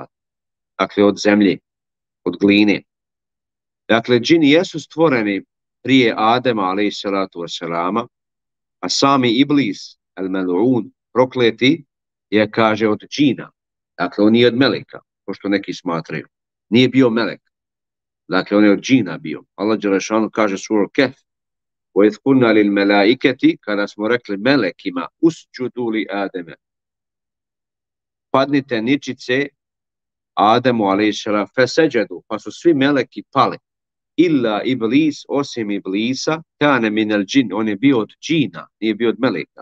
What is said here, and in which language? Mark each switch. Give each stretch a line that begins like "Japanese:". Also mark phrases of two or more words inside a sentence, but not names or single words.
Bosnian: Dakle, od zemlje, od gline. Dakle, džini jesu stvoreni prije Adema
Arabic: عليه الصلاة والسلام,
Bosnian: a sami Iblis, el-mel'un, prokleti, je, kaže, od džina. Dakle, on nije od meleka, pošto neki smatraju. Nije bio melek. Dakle, on je od džina bio. Allah dželešanu kaže sura Kehf:
Arabic: "وإذ قلنا للملائكة",
Bosnian: kada smo rekli melekima,
Arabic: اسجدوا لآدم,
Bosnian: padnite ničice Ademu alejhiselam, feseđedu, pa su svi meleki pali.
Arabic: إلا إبليس,
Bosnian: osim Iblisa,
Arabic: كان من الجن,
Bosnian: on je bio od džina, nije bio od meleka.